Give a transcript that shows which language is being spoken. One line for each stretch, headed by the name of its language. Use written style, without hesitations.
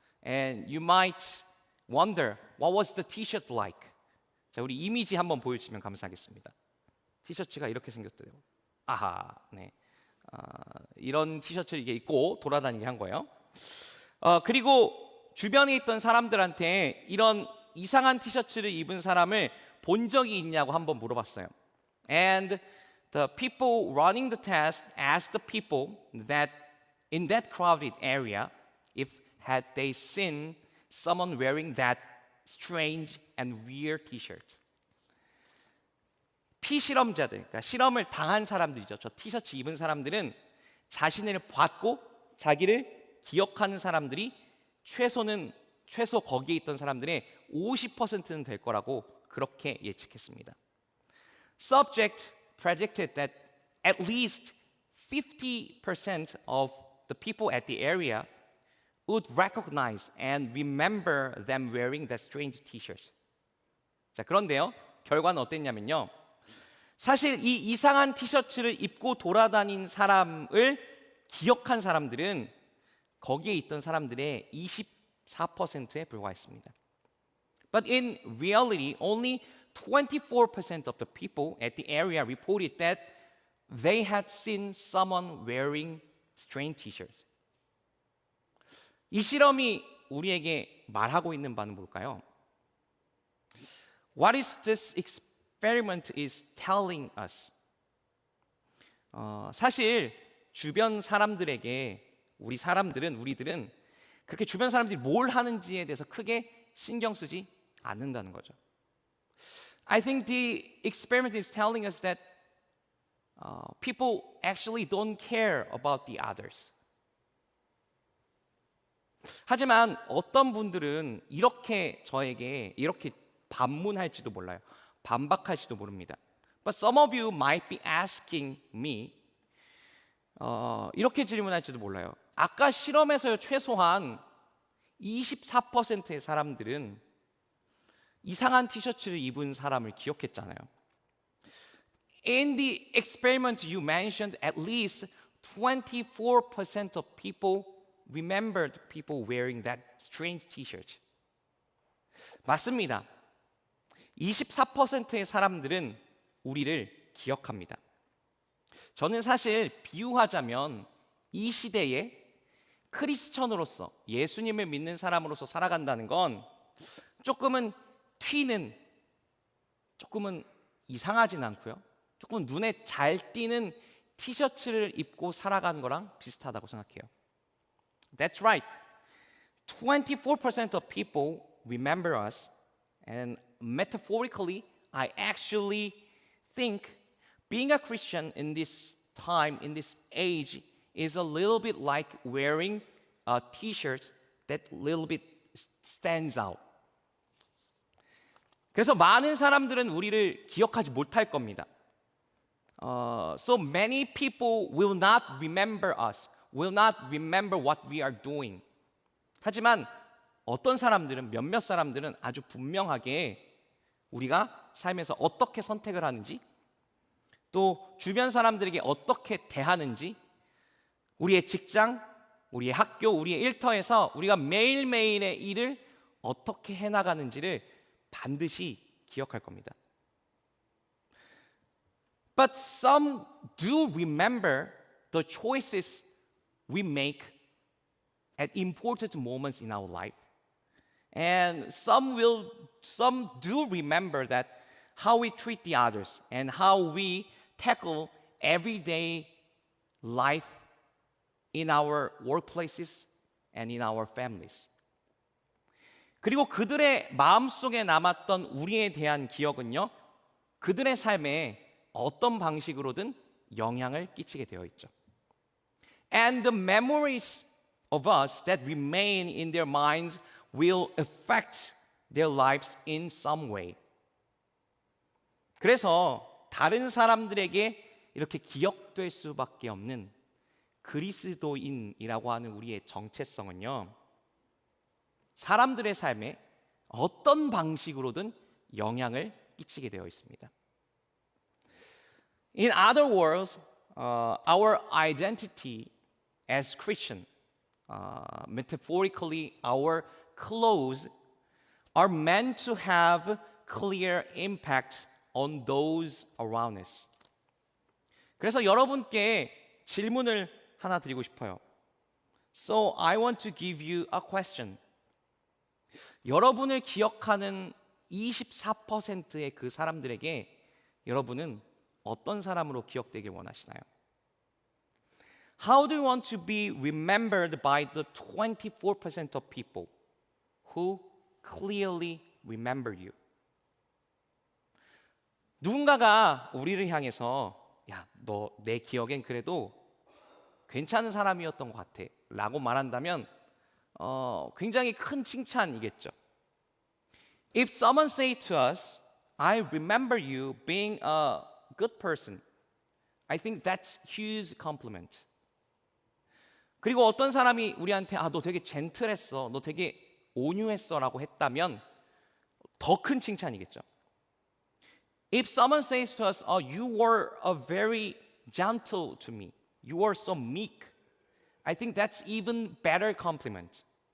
English: And you might wonder, what was the t-shirt like?
Korean: 자, 우리 이미지 한번 보여주시면 감사하겠습니다. 티셔츠가 이렇게 생겼대요. 아하, 네. 이런 티셔츠를 이게 입고 돌아다니게 한 거예요. 그리고 주변에 있던 사람들한테 이런 이상한 티셔츠를 입은 사람을 본 적이 있냐고 한번 물어봤어요.
English: And the people running the test asked the people that in that crowded area if had they seen someone wearing that strange and weird t-shirt.
Korean: 피실험자들, 그러니까 실험을 당한 사람들이죠. 저 티셔츠 입은 사람들은 자신을 봤고 자기를 기억하는 사람들이 최소 거기에 있던 사람들의 50%는 될 거라고 그렇게 예측했습니다.
English: Subject predicted that at least 50% of the people at the area would recognize and remember them wearing that strange t-shirt.
Korean: 자, 그런데요. 결과는 어땠냐면요. 사실 이 이상한 티셔츠를 입고 돌아다닌 사람을 기억한 사람들은 거기에 있던 사람들의 24%에 불과했습니다.
English: But in reality, only 24% of the people at the area reported that they had seen someone wearing strange t-shirts.
Korean: 이 실험이 우리에게 말하고 있는 바는 뭘까요?
English: What is this experiment is telling us?
Korean: 사실 주변 사람들에게 우리들은 그렇게 주변 사람들이 뭘 하는지에 대해서 크게 신경 쓰지 않는다는 거죠.
English: I think the experiment is telling us that people actually don't care about the others.
Korean: 하지만 어떤 분들은 저에게 이렇게 반문할지도 몰라요. 반박할지도 모릅니다.
English: But some of you might be asking me
Korean: 이렇게 질문할지도 몰라요. 아까 실험에서요 최소한 24%의 사람들은 이상한 티셔츠를 입은 사람을 기억했잖아요.
English: In the experiment you mentioned, at least 24% of people remembered people wearing that strange t-shirt.
Korean: 맞습니다. 24%의 사람들은 우리를 기억합니다. 저는 사실 비유하자면 이 시대에 크리스천으로서 예수님을 믿는 사람으로서 살아간다는 건 조금은 튀는, 조금은 이상하진 않고요. 조금 눈에 잘 띄는 티셔츠를 입고 살아가는 거랑 비슷하다고 생각해요.
English: That's right. 24% of people remember us, and metaphorically, I actually think being a Christian in this time, in this age, is a little bit like wearing a t-shirt that little bit stands out.
Korean: 그래서 많은 사람들은 우리를 기억하지 못할 겁니다.
English: So many people will not remember us, will not remember what we are doing.
Korean: 하지만 몇몇 사람들은 아주 분명하게 우리가 삶에서 어떻게 선택을 하는지, 또 주변 사람들에게 어떻게 대하는지, 우리의 직장, 우리의 학교, 우리의 일터에서 우리가 매일매일의 일을 어떻게 해나가는지를 반드시 기억할 겁니다.
English: But some do remember the choices we make at important moments in our life. And some do remember that how we treat the others and how we tackle everyday life in our workplaces and in our families.
Korean: 그리고 그들의 마음속에 남았던 우리에 대한 기억은요, 그들의 삶에 어떤 방식으로든 영향을 끼치게 되어 있죠.
English: And the memories of us that remain in their minds will affect their lives in some way.
Korean: 그래서 다른 사람들에게 이렇게 기억될 수밖에 없는 그리스도인이라고 하는 우리의 정체성은요, 사람들의 삶에 어떤 방식으로든 영향을 끼치게 되어 있습니다.
English: In other words, our identity as Christian, metaphorically, our clothes are meant to have clear impact on those around us.
Korean: 그래서 여러분께 질문을 하나 드리고 싶어요.
English: So I want to give you a question.
Korean: 여러분을 기억하는 24%의 그 사람들에게 여러분은 어떤 사람으로 기억되길 원하시나요?
English: How do you want to be remembered by the 24% of people who clearly remember you?
Korean: 누군가가 우리를 향해서 야, 너 내 기억엔 그래도 괜찮은 사람이었던 것 같아 라고 말한다면 굉장히 큰 칭찬이겠죠.
English: If someone say to us, I remember you being a good person, I think that's huge compliment.
Korean: 그리고 어떤 사람이 우리한테 너 되게 젠틀했어, 너 되게 온유했어라고 했다면 더 큰 칭찬이겠죠.
English: If someone says to us, you were very gentle to me, you were so meek, I think that's even better compliment.